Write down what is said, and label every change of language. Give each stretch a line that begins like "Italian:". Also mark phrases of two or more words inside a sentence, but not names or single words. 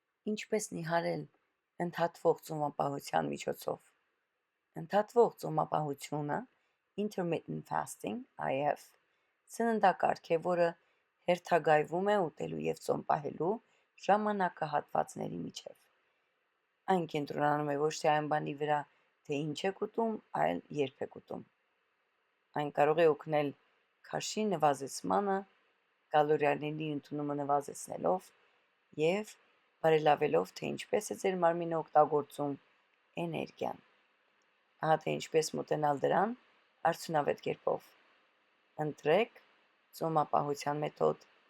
Armenian: Ինչպես նիհարել ընդհատվող ծոմապահության միջոցով։ Ընդհատվող ծոմապահությունը
English: intermittent fasting
Armenian: (IF) սննդակարգ է, որը հերթագայվում է ուտելու և ծոմ պահելու ժամանակահատվածների միջև։ Այն կենտրոնանում է ոչ թե այն բանի վրա, թե ինչ եք ուտում, այլ երբ եք ուտում։ Այն կարող է օգնել քաշի նվազեցմանը, կալորիաների ընդունումը նվազեցնելով և բարելավելով, թե ինչպես է ձեր մարմինը օգտագործում էներգիան։ Ահա թե ինչպես մոտենալ դրան արդյունավետ կերպով։ Ընտրեք ծոմապահության մեթոդ